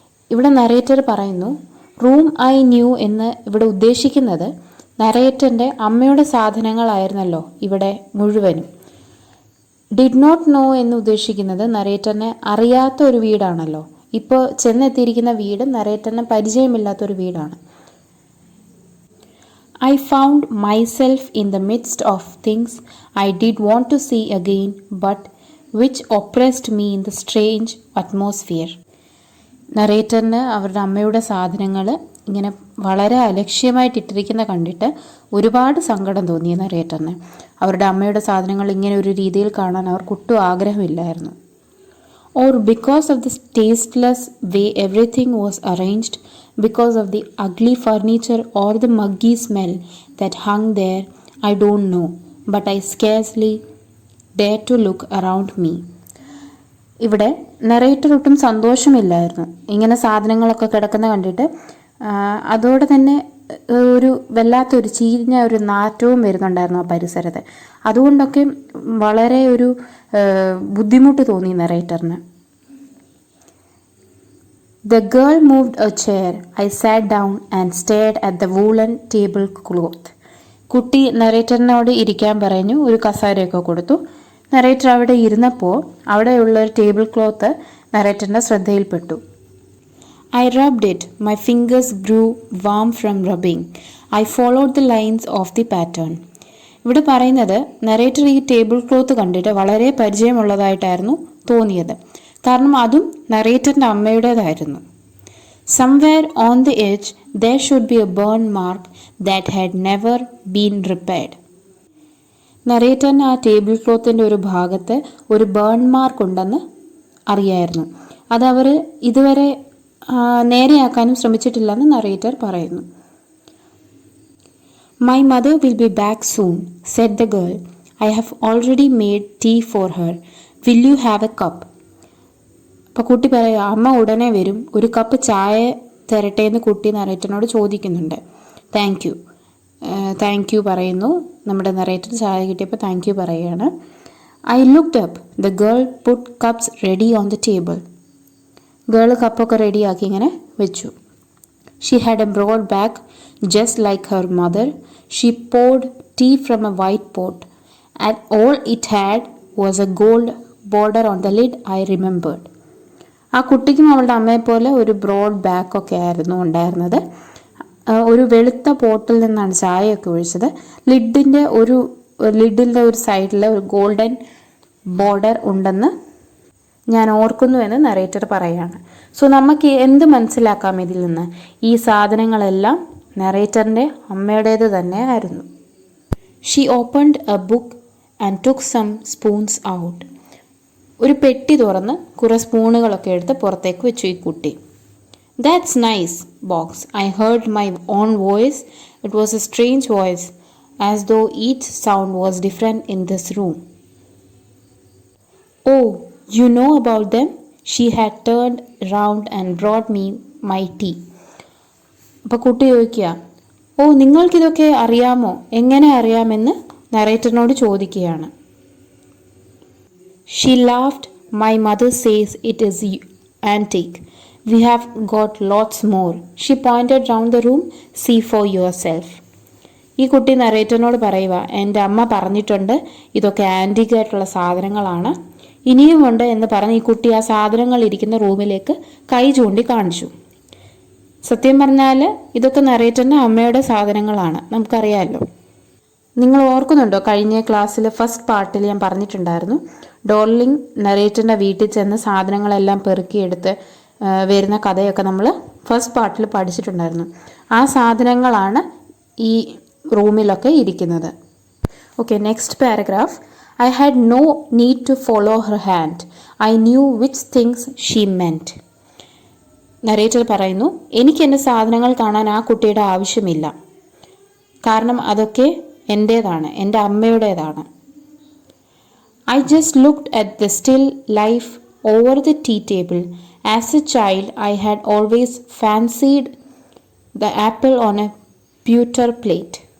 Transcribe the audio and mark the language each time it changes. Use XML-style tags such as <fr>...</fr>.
<ml>ഇവിടെ നറേറ്റർ പറയുന്നു</ml> <en>room I knew</en> <ml>എന്ന് ഇവിടെ ഉദ്ദേശിക്കുന്നത് നറേറ്ററിൻ്റെ അമ്മയുടെ സാധനങ്ങളായിരുന്നല്ലോ ഇവിടെ മുഴുവനും.</ml> <en>did not know</en> <ml>എന്ന് ഉദ്ദേശിക്കുന്നത് നറേറ്ററിനെ അറിയാത്ത ഒരു വീടാണല്ലോ. ഇപ്പോൾ ചെന്നെത്തിയിരിക്കുന്ന വീട് നറേറ്ററിന് പരിചയമില്ലാത്തൊരു വീടാണ്.</ml> <en>I found myself in the midst of things I did want to see again, but which oppressed me in the strange atmosphere.</en> <ml>നറേറ്ററിന് അവരുടെ അമ്മയുടെ സാധനങ്ങൾ ഇങ്ങനെ വളരെ അലക്ഷ്യമായിട്ടിട്ടിരിക്കുന്ന കണ്ടിട്ട് ഒരുപാട് സങ്കടം തോന്നി നറേറ്ററിന്. അവരുടെ അമ്മയുടെ സാധനങ്ങൾ ഇങ്ങനെ ഒരു രീതിയിൽ കാണാൻ അവർക്കൊട്ടും ആഗ്രഹമില്ലായിരുന്നു.</ml> <en>Or because of the tasteless way everything was arranged, because of the ugly furniture or the muggy smell that hung there, I don't know, but I scarcely dared to look around me.</en> <ml>ഇവിടെ narrator ഒട്ടും സന്തോഷമില്ലായിരുന്നു ഇങ്ങനെ സാധനങ്ങളൊക്കെ കിടക്കുന്ന കണ്ടിട്ട്. അതോടെ തന്നെ ഒരു വല്ലാത്തൊരു ചീഞ്ഞ ഒരു നാറ്റവും വരുന്നുണ്ടായിരുന്നു ആ പരിസരത്ത്. അതുകൊണ്ടൊക്കെ വളരെ ഒരു ബുദ്ധിമുട്ട് തോന്നി നറേറ്ററിന്.</ml> <en>The girl moved a chair. I sat down and stared at the woolen tablecloth.</en> <ml>കുട്ടി നറേറ്ററിനോട് ഇരിക്കാൻ പറഞ്ഞു. ഒരു കസേരയൊക്കെ കൊടുത്തു. നറേറ്റർ അവിടെ ഇരുന്നപ്പോൾ അവിടെയുള്ള ഒരു ടേബിൾ ക്ലോത്ത് നറേറ്ററിൻ്റെ ശ്രദ്ധയിൽപ്പെട്ടു.</ml> <en>I rubbed it. My fingers grew warm from rubbing. I followed the lines of the pattern.</en> <ml>ഇവിടെ പറയുന്നത് നറേറ്റർ ഈ ടേബിൾ ക്ലോത്ത് കണ്ടിട്ട് വളരെ പരിചയമുള്ളതായിട്ടായിരുന്നു തോന്നിയത്. കാരണം അതും നറേറ്ററിൻ്റെ അമ്മയുടേതായിരുന്നു.</ml> <en>Somewhere on the edge there should be a burn mark that had never been repaired.</en> <ml>നറേറ്ററിന് ആ table ക്ലോത്തിൻ്റെ ഒരു ഭാഗത്ത് ഒരു ബേൺ മാർക്ക് ഉണ്ടെന്ന് അറിയായിരുന്നു. അതവർ ഇതുവരെ നേരെയാക്കാനും ശ്രമിച്ചിട്ടില്ലെന്ന് നറേറ്റർ പറയുന്നു.</ml> <en>My mother will be back soon, said the girl. I have already made tea for her. Will you have a cup?</en> <ml>അപ്പോൾ കുട്ടി പറയുക അമ്മ ഉടനെ വരും, ഒരു കപ്പ് ചായ തരട്ടെ എന്ന് കുട്ടി നറേറ്ററിനോട് ചോദിക്കുന്നുണ്ട്. താങ്ക് യു പറയുന്നു. നമ്മുടെ നറേറ്റർ ചായ കിട്ടിയപ്പോൾ താങ്ക് യു പറയുകയാണ്.</ml> <en>I looked up. The girl put cups ready on the table.</en> <ml>Girl കപ്പൊക്കെ റെഡിയാക്കി ഇങ്ങനെ വെച്ചു.</ml> <en>She had a broad back just like her mother. She poured tea from a white pot and all it had was a gold border on the lid. I remembered.</en> <ml>ആ കുട്ടിക്കും അവളുടെ അമ്മയെപ്പോലെ ഒരു broad ബാക്കൊക്കെ ആയിരുന്നു ഉണ്ടായിരുന്നത്. ഒരു വെളുത്ത പോട്ടിൽ നിന്നാണ് ചായയൊക്കെ ഒഴിച്ചത്. ലിഡിൻ്റെ ഒരു സൈഡിൽ ഒരു ഗോൾഡൻ ബോർഡർ ഉണ്ടെന്ന് ഞാൻ ഓർക്കുന്നുവെന്ന് നറേറ്റർ പറയുകയാണ്. സോ നമുക്ക് എന്ത് മനസ്സിലാക്കാം ഇതിൽ നിന്ന്? ഈ സാധനങ്ങളെല്ലാം നറേറ്ററിൻ്റെ അമ്മയുടേത് തന്നെ ആയിരുന്നു.</ml> <en>She opened a book and took some spoons out.</en> <ml>ഒരു പെട്ടി തുറന്ന് കുറേ സ്പൂണുകളൊക്കെ എടുത്ത് പുറത്തേക്ക് വെച്ചു ഈ കുട്ടി.</ml> <en>That's nice box. I heard my own voice. It was a strange voice, as though each sound was different in this room. Oh, you know about them? She had turned round and brought me my tea.</en> <ml>അപ്പോൾ കുട്ടി ചോദിക്കുക, ഓ നിങ്ങൾക്കിതൊക്കെ അറിയാമോ? എങ്ങനെ അറിയാമെന്ന് നറേറ്ററിനോട് ചോദിക്കുകയാണ്.</ml> <en>She laughed. My mother says it is antique. We have got lots more. She pointed round the room. See for yourself.</en> <ml>ഈ കുട്ടി നറേറ്ററിനോട് പറയുക, എൻ്റെ അമ്മ പറഞ്ഞിട്ടുണ്ട് ഇതൊക്കെ ആൻറ്റിക് ആയിട്ടുള്ള സാധനങ്ങളാണ്, ഇനിയുമുണ്ട് എന്ന് പറഞ്ഞ് ഈ കുട്ടി ആ സാധനങ്ങൾ ഇരിക്കുന്ന റൂമിലേക്ക് കൈ ചൂണ്ടി കാണിച്ചു. സത്യം പറഞ്ഞാൽ ഇതൊക്കെ നറേറ്ററിൻ്റെ അമ്മയുടെ സാധനങ്ങളാണ്, നമുക്കറിയാമല്ലോ. നിങ്ങൾ ഓർക്കുന്നുണ്ടോ? കഴിഞ്ഞ ക്ലാസ്സിൽ ഫസ്റ്റ് പാർട്ടിൽ ഞാൻ പറഞ്ഞിട്ടുണ്ടായിരുന്നു, ഡോർലിംഗ് നറേറ്ററിൻ്റെ വീട്ടിൽ ചെന്ന് സാധനങ്ങളെല്ലാം പെറുക്കിയെടുത്ത് വരുന്ന കഥയൊക്കെ നമ്മൾ ഫസ്റ്റ് പാർട്ടിൽ പഠിച്ചിട്ടുണ്ടായിരുന്നു. ആ സാധനങ്ങളാണ് ഈ റൂമിലൊക്കെ ഇരിക്കുന്നത്.</ml> <en>Okay, next paragraph. I had no need to follow her hand. I knew which things she meant.</en> <ml>Narrator പറയുന്നു, എനിക്ക് എൻ്റെ സാധനങ്ങൾ കാണാൻ ആ കുട്ടിയുടെ ആവശ്യമില്ല, കാരണം അതൊക്കെ എൻ്റേതാണ്, എൻ്റെ അമ്മയുടേതാണ്.</ml> <en>I just looked at the still life over the tea table. As a child, I had always fancied the apple on a pewter plate.</en>